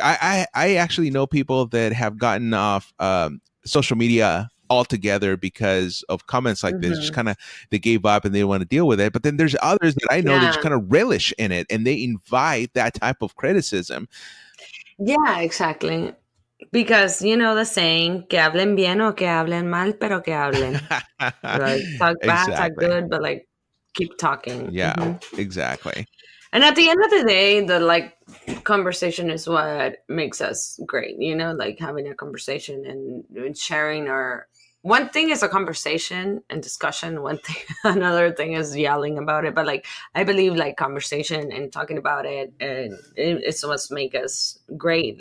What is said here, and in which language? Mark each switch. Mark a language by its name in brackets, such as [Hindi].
[English] I actually know people that have gotten off social media altogether because of comments like this. Just Hmm. kind of they gave up and they want to deal with it. But then there's others that I know that just Yeah, kind of relish in it, and they invite that type of criticism. yeah, exactly. Because you know the saying, [Spanish] que hablen bien o que hablen mal, pero que hablen. [English] Like talk bad, talk Exactly. good, but like keep talking. Yeah, exactly. And at the end of the day, the like conversation is what makes us great. Like having a conversation and sharing our. One thing is a conversation and discussion. One thing, another thing is yelling about it. But like, I believe like conversation and talking about it, and it's what's make us great.